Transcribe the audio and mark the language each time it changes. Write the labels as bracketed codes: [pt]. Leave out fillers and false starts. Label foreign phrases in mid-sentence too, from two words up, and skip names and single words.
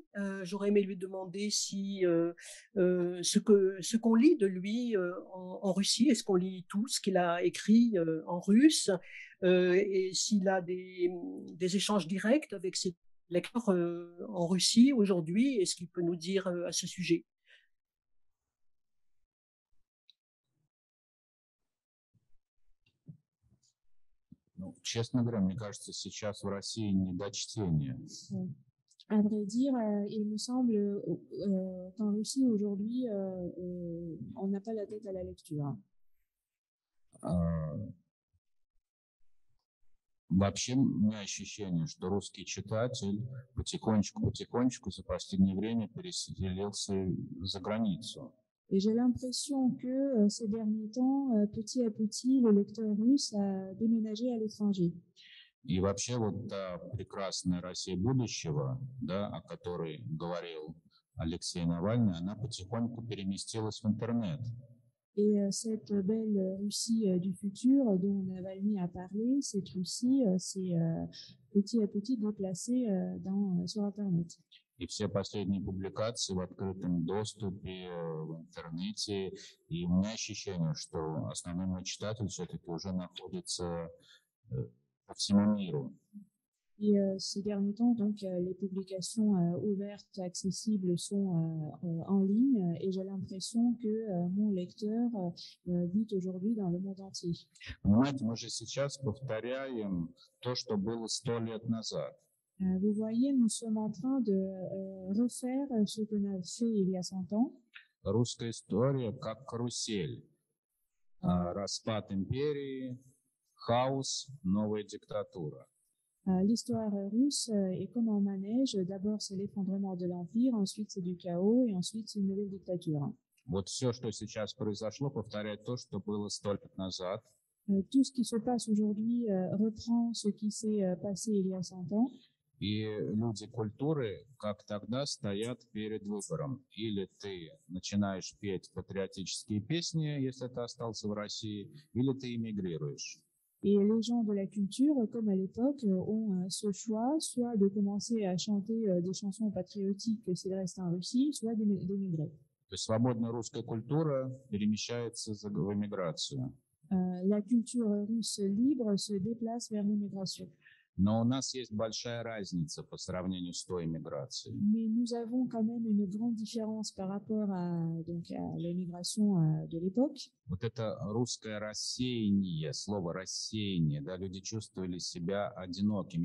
[fr] J'aurais aimé lui demander si ce qu'on lit de lui en Russie, est-ce qu'on lit tout ce qu'il a écrit en russe, et s'il a des échanges directs avec ses lecteurs en Russie aujourd'hui, est-ce qu'il peut nous dire à ce sujet? [ru] Ну, честно говоря, мне кажется, сейчас в России недочтение. [fr] À vrai dire, il me semble qu'en Russie aujourd'hui, on n'a pas la tête à la lecture. [ru] Вообще, у меня ощущение, что русский читатель потихонечку за последнее время переселился за границу. [fr] Et j'ai l'impression que ces derniers temps, petit à petit, le lecteur russe a déménagé à l'étranger. [ru] И вообще вот та прекрасная Россия будущего, да, о которой говорил Алексей Навальный, она потихоньку переместилась в интернет. [fr] Et cette belle Russie du futur dont Navalny a parlé, cette Russie s'est petit à petit déplacée sur Internet. [ru] И все последние публикации в открытом доступе, в интернете. И у меня ощущение, что основной мой читатель все-таки уже находится по всему миру. [fr] Et ces derniers temps, donc, les publications ouvertes, accessibles sont en ligne et j'ai l'impression que mon lecteur vit aujourd'hui dans le monde entier. [ru] Понимаете, мы же сейчас повторяем то, что было 100 лет назад. [fr] Vous voyez, nous sommes en train de refaire ce qu'on a fait il y a 100 ans. [ru] Русская история как карусель. Распад империи, хаос, новая диктатура. [fr] L'histoire russe est comme un manège. D'abord, c'est l'effondrement de l'Empire, ensuite, c'est du chaos, et ensuite, c'est une nouvelle dictature. [ru] Вот все, что сейчас произошло, повторяет то, что было 100 лет назад. [fr] Tout ce qui se passe aujourd'hui reprend ce qui s'est passé il y a 100 ans. [ru] И люди культуры, как тогда, стоят перед выбором. Или ты начинаешь петь патриотические песни, если ты остался в России, или ты эмигрируешь. [fr] Et les gens de la culture, comme à l'époque, ont ce choix, soit de commencer à chanter des chansons patriotiques s'ils restent en Russie, soit d'émigrer. [ru] То есть свободная русская культура перемещается в эмиграцию. [fr] La culture russe libre se déplace vers l'immigration. [ru] Но у нас есть большая разница по сравнению с той эмиграцией. [fr] Mais nous avons quand même une grande différence par rapport à l'immigration de l'époque. [ru] Вот это русское рассеяние, слово рассеяние, да, люди чувствовали себя одинокими.